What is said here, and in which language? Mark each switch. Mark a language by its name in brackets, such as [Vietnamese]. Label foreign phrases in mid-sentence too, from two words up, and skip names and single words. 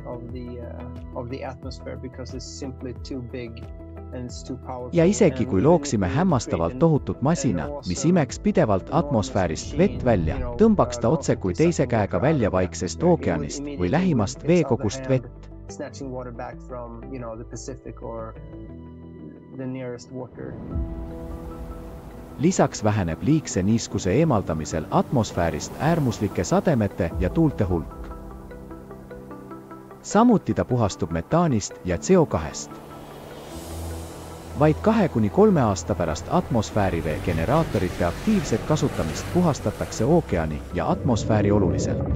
[Estonian] Ja isegi kui looksime hämmastavalt tohutut masina, mis imeks pidevalt atmosfäärist vett välja, tõmbaks ta otse kui teise käega välja vaiksest ookeanist või lähimast veekogust vett. [English] snatching water back from, the Pacific or the nearest water. [Estonian] Lisaks väheneb liigse niiskuse eemaldamisel atmosfäärist äärmuslike sademete ja tuulte hulk. Samuti ta puhastub metaanist ja CO2-st. Vaid 2–3 aasta pärast atmosfäärivee generaatorite aktiivset kasutamist puhastatakse ookeani ja atmosfääri oluliselt.